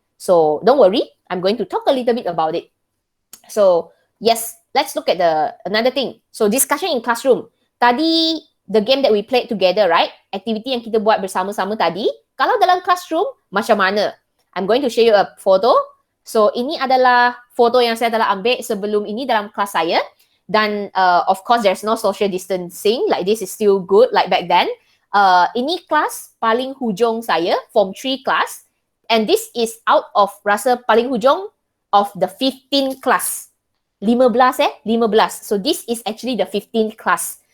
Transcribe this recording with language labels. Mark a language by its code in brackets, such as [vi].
[en] So don't worry, I'm going to talk a little bit about it. So yes, let's look at another thing. So discussion in classroom. [ms] Tadi [en] the game that we played together, right? [ms] Activity yang kita buat bersama-sama tadi. Kalau dalam classroom, macam mana? [en] I'm going to show you a photo. [ms] So ini adalah foto yang saya telah ambil sebelum ini dalam kelas saya. Dan [en] of course there's no social distancing. Like this is still good like back then. [ms] Ini kelas paling hujung saya, [en] Form 3 class. And this is out of [ms] rasa paling hujung [en] of the 15th class. 15. So this is actually the 15th class.